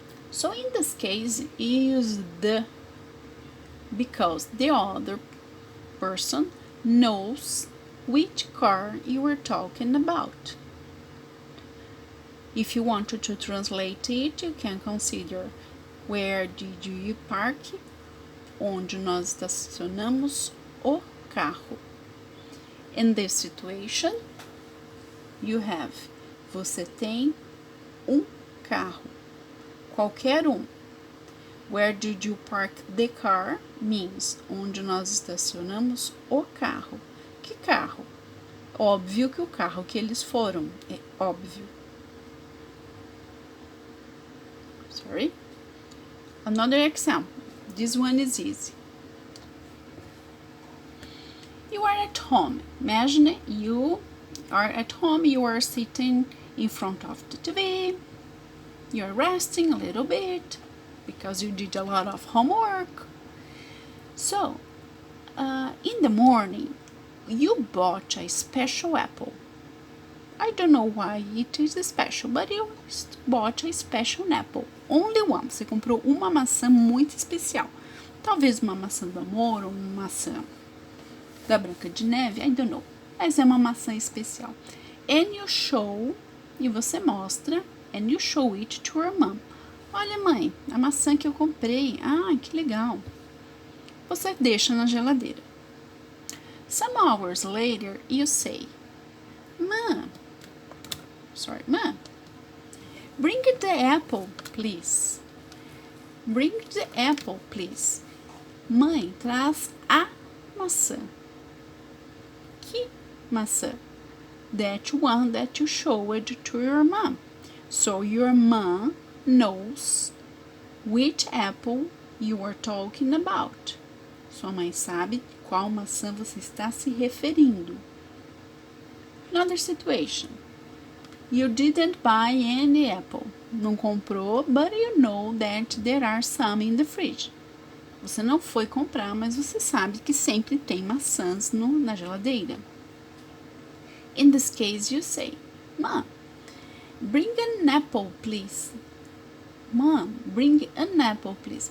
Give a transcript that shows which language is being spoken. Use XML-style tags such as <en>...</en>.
<en>So in this case, you use the, because the other person knows which car you are talking about. If you wanted to translate it, you can consider where did you park?</en> <pt>Onde nós estacionamos o carro.</pt> <en>In this situation, you have,</en> <pt>você tem carro. Qualquer</pt> <en>Where did you park the car means</en> <pt>onde nós estacionamos o carro. Que carro? Óbvio que o carro que eles foram, é óbvio.</pt> <en>Sorry. Another example. This one is easy. You are at home. Imagine you are at home, you are sitting in front of the TV. You're resting a little bit because you did a lot of homework. So, in the morning, you bought a special apple. I don't know why it is special, but you bought a special apple. Only one.</en> <pt>Você comprou uma maçã muito especial. Talvez uma maçã do amor ou uma maçã da Branca de Neve,</pt> <en>I don't know.</en> <pt>Mas é uma maçã especial.</pt> <en>And you show,</en> <pt>e você mostra,</pt> <en>and you show it to your mom.</en> <pt>Olha, mãe, a maçã que eu comprei. Ah, que legal. Você deixa na geladeira.</pt> <en>Some hours later, you say, Mom, bring the apple, please. Bring the apple, please.</en> <pt>Mãe, traz a maçã. Que maçã?</pt> <en>That one that you showed to your mom. So your mom knows which apple you are talking about.</en> <pt>Sua mãe sabe qual maçã você está se referindo.</pt> <en>Another situation. You didn't buy any apple.</en> <pt>Não comprou,</pt> <en>but you know that there are some in the fridge.</en> <pt>Você não foi comprar, mas você sabe que sempre tem maçãs na geladeira.</pt> <en>In this case, you say, Mom, bring an apple, please. Mom, bring an apple, please.</en>